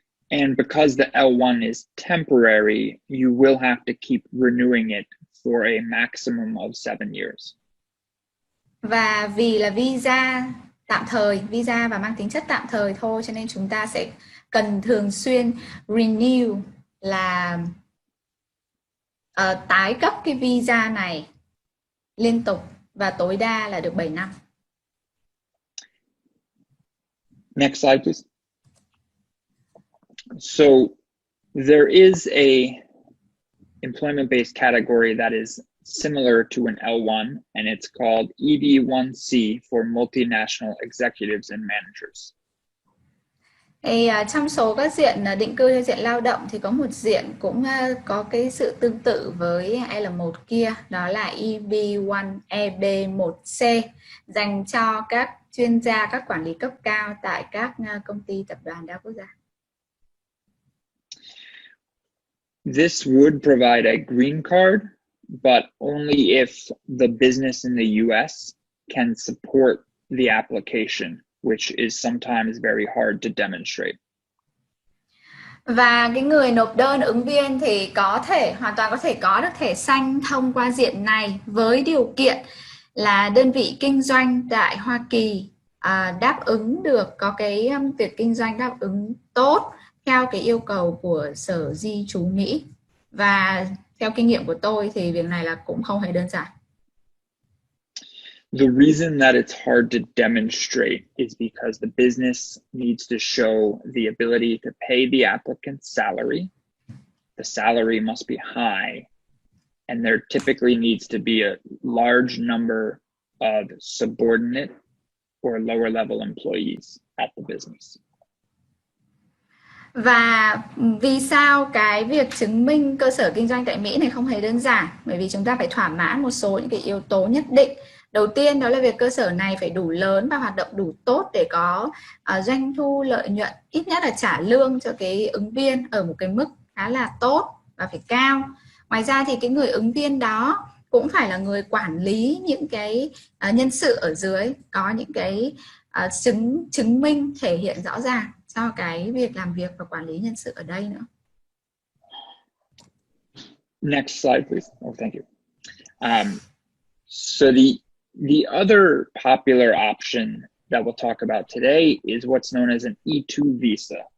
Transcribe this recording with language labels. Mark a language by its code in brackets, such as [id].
[en] And because the L1 is temporary, you will have to keep renewing it for a maximum of 7 years. [vi] Và vì là visa tạm thời, visa và mang tính chất tạm thời thôi, cho nên chúng ta sẽ cần thường xuyên renew, là tái cấp cái visa này liên tục, và tối đa là được 7 năm. [en] Next slide, please. So there is a employment-based category that is similar to an L1, and it's called EB1C for multinational executives and managers. [vi] Thì trong số các diện định cư theo diện lao động thì có một diện cũng có cái sự tương tự với L1 kia, đó là EB1C, dành cho các chuyên gia, các quản lý cấp cao tại các công ty tập đoàn đa quốc gia. This would provide a green card, but only if the business in the US can support the application, which is sometimes very hard to demonstrate. Và cái người nộp đơn ứng viên thì hoàn toàn có thể có được thẻ xanh thông qua diện này, với điều kiện là đơn vị kinh doanh tại Hoa Kỳ đáp ứng được, có cái việc kinh doanh đáp ứng tốt theo cái yêu cầu của Sở Di trú Mỹ. Và theo kinh nghiệm của tôi thì việc này là cũng không hề đơn giản. [en] The reason that it's hard to demonstrate is because the business needs to show the ability to pay the applicant's salary. The salary must be high, and there typically needs to be a large number of subordinate or lower level employees at the business. [vi] Và vì sao cái việc chứng minh cơ sở kinh doanh tại Mỹ này không hề đơn giản? Bởi vì chúng ta phải thỏa mãn một số những cái yếu tố nhất định. Đầu tiên đó là việc cơ sở này phải đủ lớn và hoạt động đủ tốt để có doanh thu, lợi nhuận, ít nhất là trả lương cho cái ứng viên ở một cái mức khá là tốt và phải cao. Ngoài ra thì cái người ứng viên đó cũng phải là người quản lý những cái nhân sự ở dưới, có những cái chứng minh thể hiện rõ ràng cho cái việc làm việc và quản lý nhân sự ở đây nữa. [en] Next slide, please. Oh, thank you. So the The other popular option that we'll talk about today is what's known as an E2 visa.